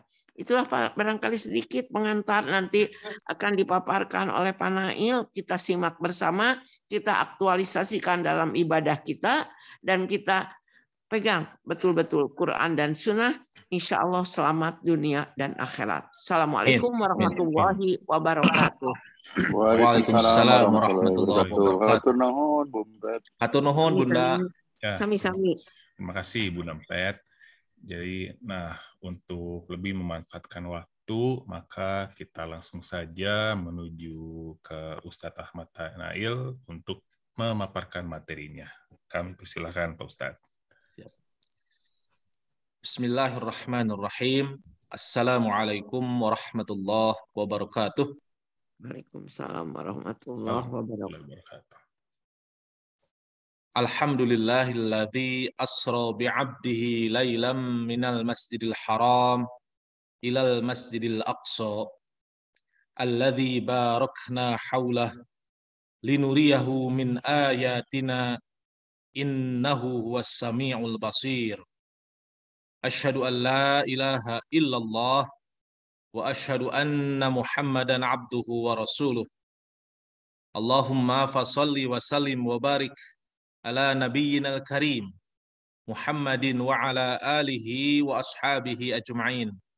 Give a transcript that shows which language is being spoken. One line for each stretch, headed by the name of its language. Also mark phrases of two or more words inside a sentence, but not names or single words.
Indonesian: Itulah barangkali sedikit pengantar, nanti akan dipaparkan oleh Pak Nail, kita simak bersama, kita aktualisasikan dalam ibadah kita, dan kita pegang betul-betul Quran dan Sunnah,
Arabic: إن شاء الله
Indonesian: selamat dunia dan akhirat.
Arabic: السلام عليكم ورحمة الله وبركاته. وعليكم السلام ورحمة الله وبركاته.
Sundanese: Hatur nuhun Bunda. Sami-sami.
Indonesian: Terima kasih Bunda Empet. Jadi, untuk lebih memanfaatkan waktu, maka kita langsung saja menuju ke Ustadz Ahmad Nail untuk memaparkan materinya. Kami persilakan Pak Ustadz.
Arabic: بسم الله الرحمن الرحيم. السلام عليكم ورحمة الله وبركاته. وعليكم السلام ورحمة الله وبركاته. الحمد لله الذي أسرى بعبده ليلا من المسجد الحرام إلى المسجد الأقصى الذي باركنا حوله لنريه من آياتنا إنه هو السميع البصير. أشهد أن لا إله إلا الله وأشهد أن محمدا عبده ورسوله. اللهم فصل وسلم وبارك على نبينا الكريم محمد وعلى آله وأصحابه أجمعين.